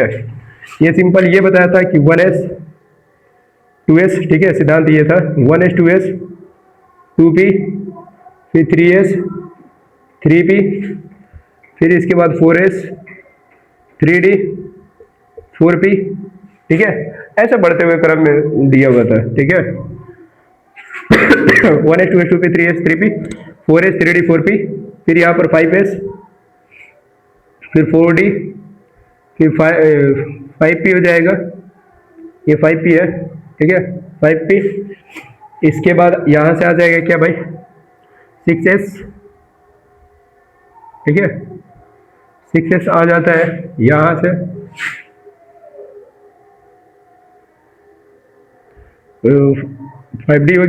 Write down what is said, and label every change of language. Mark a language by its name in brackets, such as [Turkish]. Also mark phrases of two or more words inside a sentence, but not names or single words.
[Hindi] ये सिंपल ये बताया था कि 1s 2s, ठीक है, सिद्धांत ये था 1s 2s 2p, फिर 3s 3p, फिर इसके बाद 4s 3d 4p, ठीक है। ऐसा बढ़ते हुए क्रम में दिया हुआ था, ठीक है। 1s 2s 2p 3s 3p 4s 3d 4p, फिर यहाँ पर 5s, फिर 4d, फिर 5p हो जाएगा, ये 5p है, ठीक है, 5p। इसके बाद यहाँ से आ जाएगा क्या भाई, 6s, ठीक है, 6s आ जाता है यहाँ से, 5d हो गया।